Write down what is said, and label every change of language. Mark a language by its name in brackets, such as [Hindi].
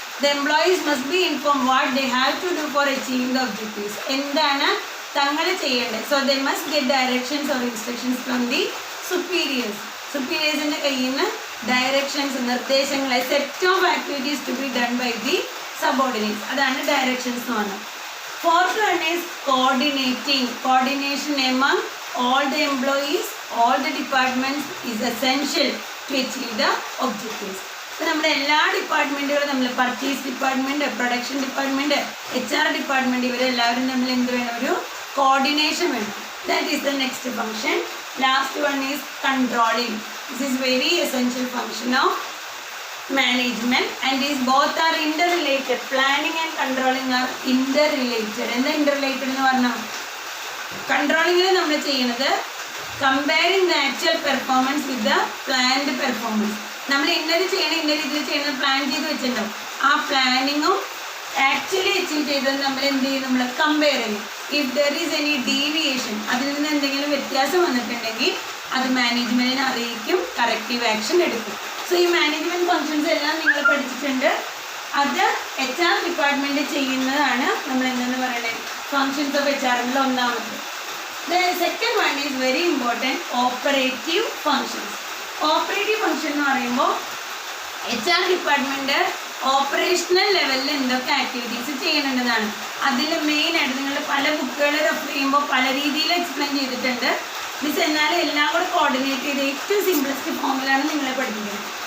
[English] The employees must be inform what they have to do for achieving the objectives. [Malayalam] എന്താണ് തങ്ങൾ ചെയ്യേണ്ടത്? [English] so they must get directions or instructions from the സുപ്പീരിയേഴ്സിൻ്റെ [Malayalam] കയ്യിൽ നിന്ന് directions, നിർദ്ദേശങ്ങൾ, [English] Set of activities to be done by the subordinates. [Malayalam] അതാണ് directions എന്ന് പറഞ്ഞത്. [English] Fourth one is coordinating. Coordination among all the employees, all the departments is essential to achieve the objectives. [Malayalam] അപ്പോൾ നമ്മുടെ എല്ലാ ഡിപ്പാർട്ട്മെൻറ്റുകളും നമ്മൾ purchase department, production department, HR department ഇവരെല്ലാവരും തമ്മിൽ എന്ത് വേണം? ഒരു കോർഡിനേഷൻ വേണം. [English] That is the next function. Last one is controlling. This is very essential function of management and these both are interrelated. Planning and controlling are interrelated. [Malayalam] എന്താ interrelated എന്ന് പറഞ്ഞാൽ? കൺട്രോളിങ്ങിൽ നമ്മൾ ചെയ്യുന്നത് [English] Comparing the actual performance with the planned performance. [Malayalam] നമ്മൾ ഇന്നത് ചെയ്യണം, ഇന്ന രീതിയിൽ ചെയ്യണം പ്ലാൻ ചെയ്ത് വെച്ചിട്ടുണ്ടാവും. ആ പ്ലാനിങ്ങും ആക്ച്വലി അച്ചീവ് ചെയ്തത് നമ്മൾ എന്ത് ചെയ്യും? നമ്മൾ കമ്പയർ ചെയ്യും. [English] if there is any deviation, [Malayalam] അതിൽ നിന്ന് എന്തെങ്കിലും വ്യത്യാസം വന്നിട്ടുണ്ടെങ്കിൽ അത് മാനേജ്മെൻറ്റിനെ അറിയിക്കും, കറക്റ്റീവ് ആക്ഷൻ എടുക്കും. സോ ഈ മാനേജ്മെൻറ്റ് ഫങ്ഷൻസ് എല്ലാം നിങ്ങൾ പഠിച്ചിട്ടുണ്ട്. അത് HR ഡിപ്പാർട്ട്മെൻറ്റ് ചെയ്യുന്നതാണ് നമ്മൾ എന്തെന്ന് പറയുന്നത്? ഫങ്ഷൻസ് ഓഫ് HRമിൽ ഒന്നാമത്. [English] The second one is very important, operative functions. [Malayalam] Operative function എന്ന് പറയുമ്പോൾ HR ഡിപ്പാർട്ട്മെന്റ് ഓപ്പറേഷണൽ ലെവലിൽ എന്തൊക്കെ ആക്ടിവിറ്റീസ് ചെയ്യേണ്ടതാണ്. അതിൽ മെയിനായിട്ട് നിങ്ങൾ പല ബുക്കുകൾ റെഫർ ചെയ്യുമ്പോൾ പല രീതിയിൽ എക്സ്പ്ലെയിൻ ചെയ്തിട്ടുണ്ട്. മിസ് എന്നാലും എല്ലാം കൂടെ കോർഡിനേറ്റ് ചെയ്ത് ഏറ്റവും സിംപ്ലസ്റ്റ് ഫോമിലാണ് നിങ്ങളെ പഠിപ്പിക്കുന്നത്.